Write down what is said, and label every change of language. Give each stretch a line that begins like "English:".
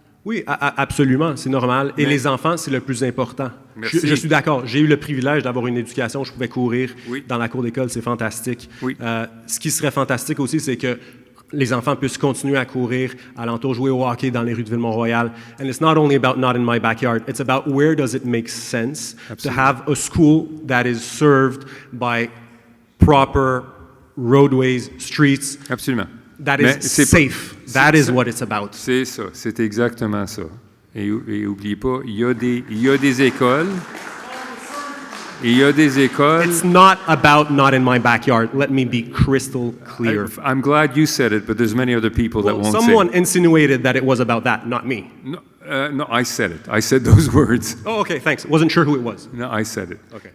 French: Oui, absolument, c'est normal. Et les enfants, c'est le plus important. Je suis d'accord. J'ai eu le privilège d'avoir une éducation où je pouvais courir dans la cour d'école, c'est fantastique. Oui. Ce qui serait fantastique aussi, c'est que les enfants puissent continuer à courir, alentour jouer au hockey dans les rues de Ville-Mont-Royal.
English: And it's not only about not in my backyard, it's about where does it make sense to have a school that is served by proper roadways, streets.
French: Absolument.
English: That is safe. That is what it's about.
French: C'est ça, c'est exactement ça. Et n'oubliez pas, il y a des écoles. Il y a des écoles.
English: It's not about not in my backyard. Let me be crystal clear. I'm glad you said it, but there's many other people that won't say it. Someone insinuated that it was about that, not me. No, I said it. I said those words. Oh, okay, thanks. Wasn't sure who it was. No, I said it. Okay.